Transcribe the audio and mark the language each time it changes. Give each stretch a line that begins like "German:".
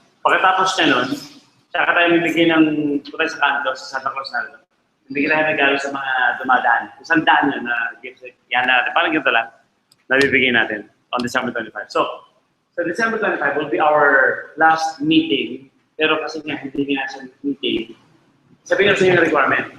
Filipino: Pagkatapos niya nun, tsaka tayo bibigyan ng tutay sa kanto, sa Santa Claus na bibigyan tayo ng regalo sa mga dumadaan. Isang daan yun na gifts. Yan natin. Parang ganito lang, nabibigyan natin
English: on December 25. So December 25 will be our last meeting.
Filipino: Pero kasi nga, hindi nga siya meeting. Sabihin ko sa inyo ng requirement.